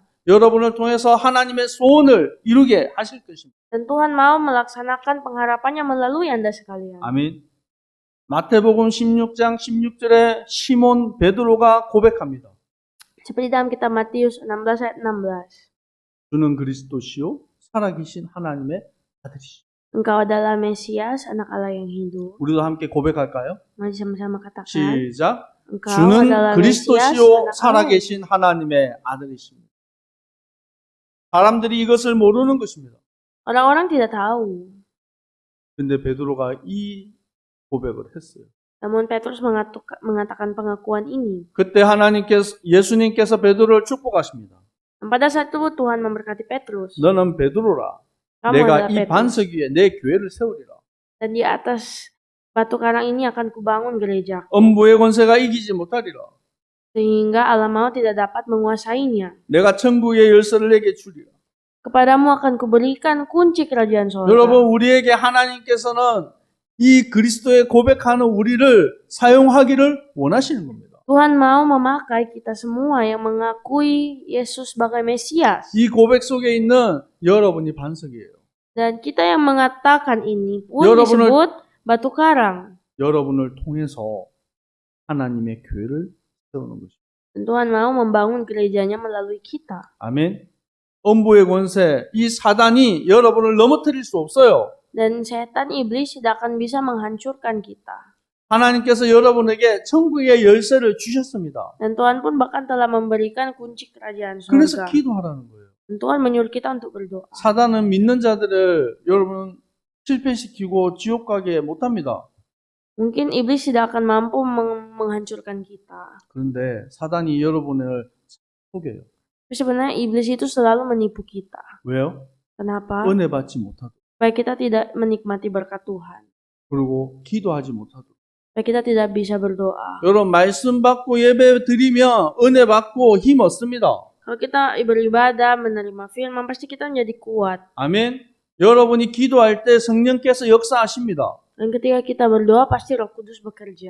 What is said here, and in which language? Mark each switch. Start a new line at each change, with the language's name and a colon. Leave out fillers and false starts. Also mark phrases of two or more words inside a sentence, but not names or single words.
Korean: 여러분을 통해서 하나님의 소원을 이루게 하실 것입니다.
Indonesian: Dan Tuhan mau melaksanakan pengharapannya melalui Anda sekalian.
Korean: 아멘. 마태복음 16장 16절에 시몬 베드로가 고백합니다.
Indonesian: Seperti dalam kitab Matius 16 ayat 16.
Korean: 주는 그리스도시요 살아계신 하나님의 아들이시오.
Indonesian: Engkau adalah Mesias, anak Allah yang hidup.
Korean: 우리도 함께 고백할까요?
Indonesian: Mari sama-sama katakan.
Korean: 시작.
Indonesian: Engkau
Korean: 주는
Indonesian: adalah Mesias,
Korean: 그리스도시요
Indonesian: anak Allah.
Korean: 살아계신 하나님의 아들이십니다. 사람들이 이것을 모르는 것입니다.
Indonesian: Orang-orang tidak tahu.
Korean: 근데 베드로가 이 고백을 했어요.
Indonesian: Namun Petrus mengatakan pengakuan ini.
Korean: 그때 예수님께서 베드로를 축복하십니다.
Indonesian: Dan pada saat itu Tuhan memberkati Petrus.
Korean: 너는 베드로라.
Indonesian: Kamu
Korean: 내가
Indonesian: adalah
Korean: 이
Indonesian: Petrus.
Korean: 반석 위에 내 교회를 세우리라.
Indonesian: Dan di atas batu karang ini akan kubangun gereja.
Korean: 음부의 권세가 이기지 못하리라.
Indonesian: Sehingga alam maut tidak dapat menguasainya.
Korean: 내가 천국의 열쇠를 내게 주리라.
Indonesian: Kepadamu akan kuberikan kunci kerajaan sorga.
Korean: 여러분, 우리에게 하나님께서는 이 그리스도의 고백하는 우리를 사용하기를 원하시는 겁니다.
Indonesian: Tuhan mau memakai kita semua yang mengakui Yesus sebagai Mesias.
Korean: 이 고백 속에 있는 여러분이 반석이에요.
Indonesian: Dan kita yang mengatakan ini pun
Korean: 여러분을-
Indonesian: disebut batu karang.
Korean: 여러분을 통해서 하나님의 교회를 세우는 것입니다.
Indonesian: Dan Tuhan mau membangun gerejanya melalui kita.
Korean: 아멘. 음부의 권세, 이 사단이 여러분을 넘어뜨릴 수 없어요.
Indonesian: Dan setan iblis tidak akan bisa menghancurkan kita.
Korean: 하나님께서 여러분에게 천국의 열쇠를 주셨습니다.
Indonesian: Dan Tuhan pun bahkan telah memberikan kunci kerajaan
Korean: 그래서
Indonesian: surga.
Korean: 기도하라는 거예요.
Indonesian: Dan Tuhan menyuruh kita untuk berdoa.
Korean: 사단은 믿는 자들을 여러분 실패시키고 지옥 가게 못합니다.
Indonesian: Mungkin iblis tidak akan mampu menghancurkan kita.
Korean: 그런데 사단이 여러분을 속여요.
Indonesian: Tapi sebenarnya iblis itu selalu menipu kita.
Korean: 왜요?
Indonesian: Kenapa?
Korean: 은혜 받지 못하도록.
Indonesian: Supaya kita tidak menikmati berkat Tuhan.
Korean: 그리고 기도하지 못하도록.
Indonesian: Supaya kita tidak bisa berdoa.
Korean: 여러분 말씀 받고 예배 드리면 은혜 받고 힘 얻습니다.
Indonesian: Kalau kita beribadah, menerima firman, pasti kita menjadi kuat.
Korean: 아멘. 여러분이 기도할 때 성령께서 역사하십니다.
Indonesian: Dan ketika kita berdoa, pasti Roh Kudus bekerja.